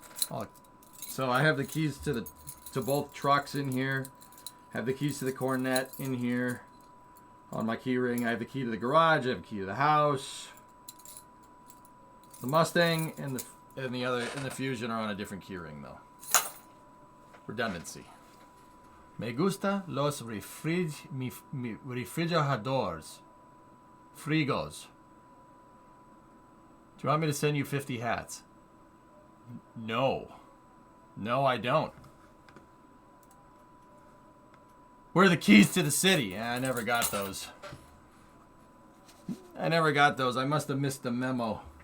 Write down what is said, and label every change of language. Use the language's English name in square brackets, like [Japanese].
[English] Oh, so I have the keys to both trucks in here. Have the keys to the Cornet in here on my key ring. I have the key to the garage. I have the key to the house. The Mustang and the Fusion are on a different key ring though. Redundancy. [Spanish] Me gusta los refrigeradores. Frigos. [English] Do you want me to send you 50 hats? No. No, I don't. Where are the keys to the city? I never got those. I must have missed the memo.